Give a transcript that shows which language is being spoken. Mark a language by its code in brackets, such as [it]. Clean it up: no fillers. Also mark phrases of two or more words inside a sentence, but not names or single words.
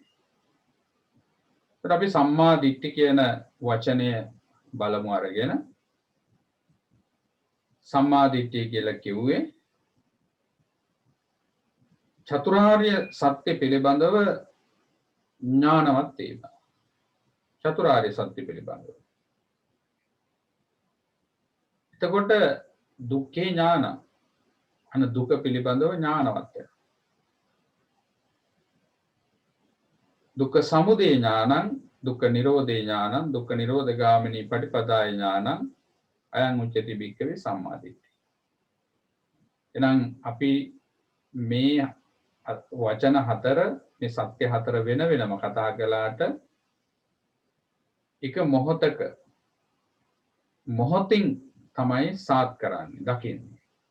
[si] ඒත් අපි සම්මා දිට්ඨි කියන වචනය බලමු අරගෙන සම්මා දිට්ඨිය කියලා කිව්වේ චතුරාර්ය සත්‍ය පිළිබඳව ඥානවත් වීම. චතුරාර්ය සත්‍ය පිළිබඳව. එතකොට [pi] දුක්ඛේ ඥාන [si] අන දුක පිළිබඳව ඥානවත් වෙනවා. [pi] දුක්ඛ සමුදය ඥානං, දුක්ඛ නිරෝධේ ඥානං, දුක්ඛ නිරෝධගාමිනී පටිපදාය ඥානං අයං උච්චති භික්ඛවේ සම්මා දිට්ඨි. [si] එහෙනම් අපි මේ වචන හතර මේ සත්‍ය හතර වෙන වෙනම කතා කළාට එක මොහොතින් තමයි සාත් කරන්නේ දකින්නේ.